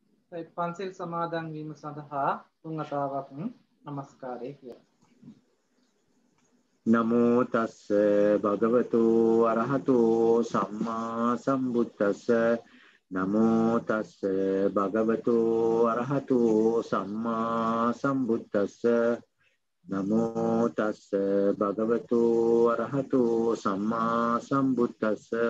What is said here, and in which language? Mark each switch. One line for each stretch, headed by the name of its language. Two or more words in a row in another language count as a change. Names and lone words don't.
Sinhala: පන්සිල් සමාදන් වීම සඳහා තුන් වතාවක් নমස්කාරය කියලා.
Pali: නමෝ තස්ස භගවතු අරහතු සම්මා සම්බුද්දස්ස නමෝ තස්ස භගවතු අරහතු සම්මා සම්බුද්දස්ස නමෝ තස්ස භගවතු අරහතු සම්මා සම්බුද්දස්ස